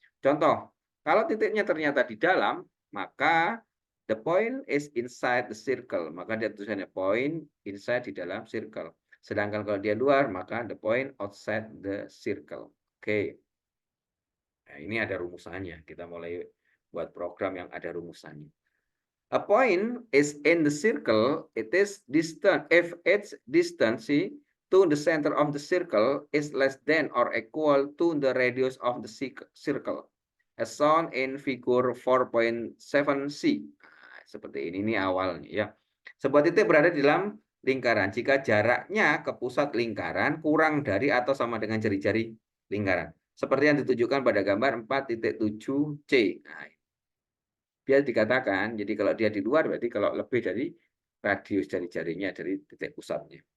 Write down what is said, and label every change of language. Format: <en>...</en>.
<id>Contoh, kalau titiknya ternyata di dalam, maka</id> <en>the point is inside the circle.</en> <id>Maka dia tulisannya point inside di dalam circle. Sedangkan kalau dia luar, maka</id> <en>the point outside the circle.</en> <id>Oke. Nah, ini ada rumusannya. Kita mulai buat program yang ada rumusannya.</id> <en>A point is in the circle, it is distant if its distance to the center of the circle is less than or equal to the radius of the circle, as shown in figure 4.7c.</en> <id>Nah, seperti ini awalnya ya. Sebuah titik berada di dalam lingkaran jika jaraknya ke pusat lingkaran kurang dari atau sama dengan jari-jari lingkaran. Seperti yang ditunjukkan pada gambar 4.7c. Nah, biar dikatakan, jadi kalau dia di luar berarti kalau lebih dari radius jari-jarinya dari titik pusatnya.</id>